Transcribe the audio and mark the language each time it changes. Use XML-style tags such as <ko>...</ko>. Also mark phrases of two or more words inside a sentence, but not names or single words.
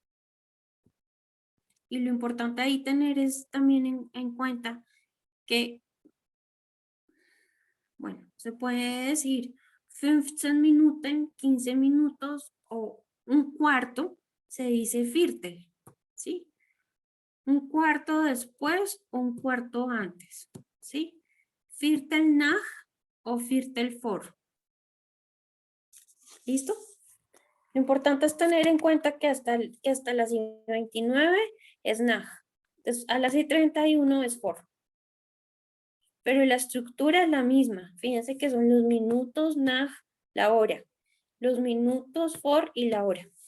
<es>Y lo importante ahí tener es también en cuenta que, bueno, se puede decir 15 Minuten, 15 minutos o un cuarto, se dice Viertel, ¿sí? Un cuarto después o un cuarto antes, ¿sí?</es> <de>Viertel nach o Viertel vor.</de> <es>¿Listo? Lo importante es tener en cuenta que hasta las 29 es nach. Entonces, a las 31 es vor. Pero la estructura es la misma. Fíjense que son los minutos nach, la hora. Los minutos vor y la hora.</es>